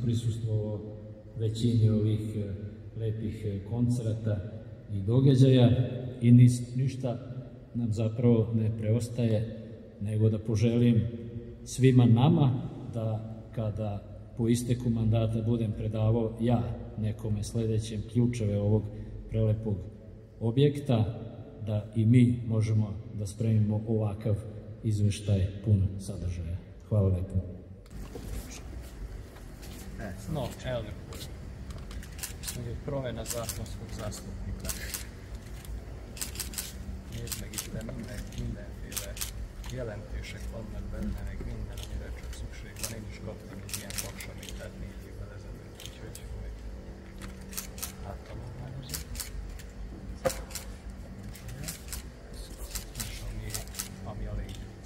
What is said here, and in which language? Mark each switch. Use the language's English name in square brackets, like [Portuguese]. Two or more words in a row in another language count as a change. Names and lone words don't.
[Serbian] prisustvovao većini ovih lepih koncerata i događaja i ništa nam zapravo ne preostaje nego da poželim svima nama da kada po isteku mandata budem predavao ja nekome sledećem ključeve ovog prelepog objekta, da i mi možemo da spremimo ovakav izveštaj pun sadržaja. Hvala lepo. [Croatian] No, evo je promjena zakonskog zastupnika. [Hungarian] Miért meg itt bennek mindenféle jelentések vannak benne, meg minden, amire csak szükség van. Én is kaptam egy ilyen paksamétát 4 évvel ezelőtt, úgyhogy majd áttanulmányozni. És ami a lényeg.